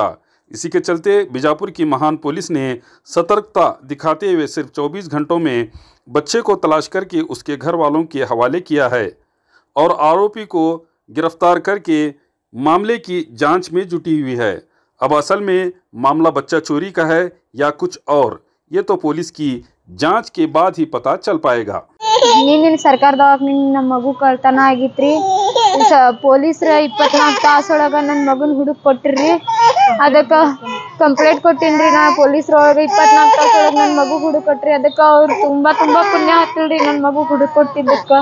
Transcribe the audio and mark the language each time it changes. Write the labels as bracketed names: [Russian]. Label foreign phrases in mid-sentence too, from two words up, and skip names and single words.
[Hindi] इसी के चलते बीजापुर की महान पुलिस ने सतर्कता दिखाते हुए सिर्फ 24 घंटों में बच्चे को तलाश करके उसके घर वालों के हवाले किया है और आरोपी को गिरफ्तार करके मामले की जांच में जुटी हुई है। अब असल में मामला बच्चा चोरी का है या कुछ और, ये तो पुलिस की जांच के बाद ही पता चल पाएगा। [Kannada] ನೀನಿನ ಸರ್ಕಾರದವಾಗ ನಮ್ಮ ಮಗು ಕಳ್ತನ ಆಗಿತ್ರಿ। ಪೊಲೀಸರ 24 ತಾಸೊಳಗ ನನ್ನ ಮಗನ ಹುಡುಕ್ ಕೊಟ್ಟಿರ್ರಿ। ಅದಕ್ಕೆ ಕಂಪ್ಲೇಂಟ್ ಕೊಟ್ಟಿನ್ರಿ ನಾ ಪೊಲೀಸರೊಳಗೆ 24 ತಾಸೊಳಗ ನನ್ನ ಮಗು ಹುಡುಕ್ ಕೊಟ್ರಿ। ಅದಕ್ಕೆ ಅವ್ರು ತುಂಬಾ ಪುಣ್ಯ ಹತ್ತಿಲ್ರಿ ನನ್ನ ಮಗು ಹುಡುಕ್ ಕೊಟ್ಟಿದ್ದಕ್ಕೆ।